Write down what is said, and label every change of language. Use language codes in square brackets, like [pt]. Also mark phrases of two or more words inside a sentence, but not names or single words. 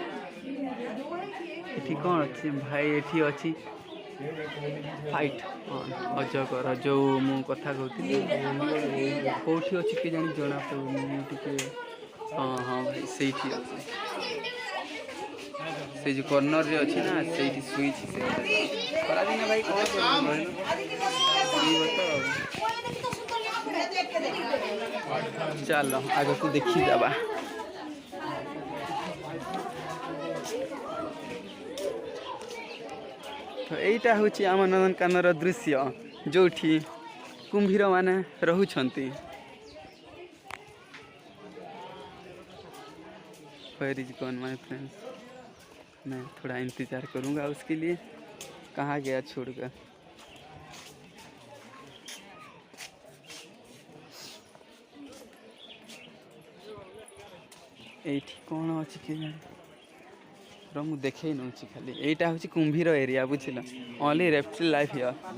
[or] ଏଠି କ'ଣ ଅଛି ଭାଇ ଏଠି ଅଛି ଫାଇଟ୍ ଅଜଗର ଯେଉଁ ମୁଁ କଥା କହୁଥିଲି କେଉଁଠି ଅଛି କି ଜାଣି ଜଣାପଡ଼ୁନି ମୁଁ ଟିକେ ହଁ ଭାଇ ସେଇଠି ଅଛି ସେ ଯେଉଁ କର୍ଣ୍ଣରରେ ଅଛି ନା ସେଇଠି ଶୋଇଛି ସେ ଖରାଦିନ ଭାଇ କ'ଣ ତ ଚାଲ ଆଗକୁ ଦେଖିଦେବା। ତ এইটা ହେଉଛି ଆମ ନନ୍ଦନକାନନର ଦୃଶ୍ୟ ଯେଉଁଠି କୁମ୍ଭୀରମାନେ ରହୁଛନ୍ତି। [en] Where is gone my friends? [hi] मैं थोड़ा इंतज़ार करूँगा उसके लिए। कहाँ गया छोड़कर। [or] এইଠି କ'ଣ ଅଛି କେଜାଣି ମୁଁ ଦେଖେଇ ନେଉଛି ଖାଲି। এইটা ହେଉଛି କୁମ୍ଭୀର ଏରିଆ ବୁଝିଲ [en] only reptile life here.